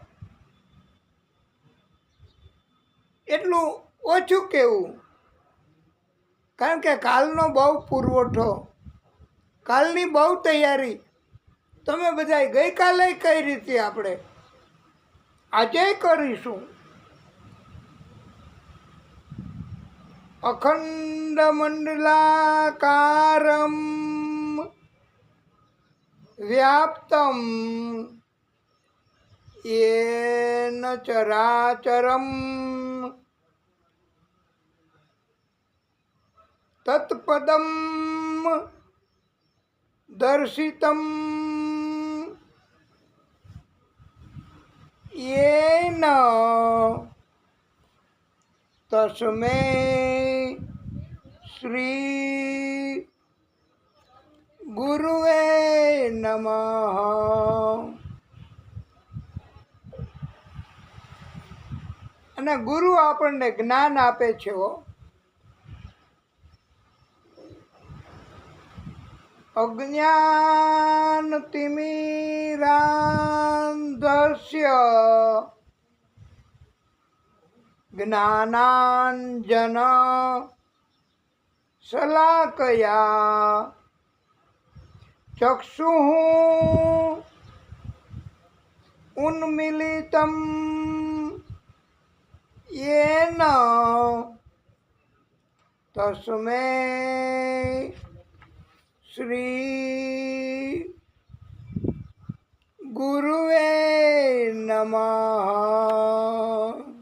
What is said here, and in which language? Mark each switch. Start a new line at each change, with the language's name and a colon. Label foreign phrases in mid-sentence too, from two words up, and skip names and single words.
Gujarati: એટલું ઓછું કહેવું, કારણ કે કાલનો બહુ પુરવઠો, કાલની બહુ તૈયારી તમે બધા ગઈકાલે કઈ રીતે આપણે આજે કરીશું.
Sanskrit: અખંડ મંડલાકારમ વ્યાપ્તમ येन चराचरम तत्पदम दर्शितम येन तस्मै श्री गुरुवे नमः.
Gujarati: અને ગુરુ આપણને જ્ઞાન આપે છે.
Sanskrit: અજ્ઞાન તિમિરાંધસ્ય જ્ઞાનાંજન શલાકયા ચક્ષુઃ ઉન્મીલિતમ येन तस्मै श्री गुरुवे नमः.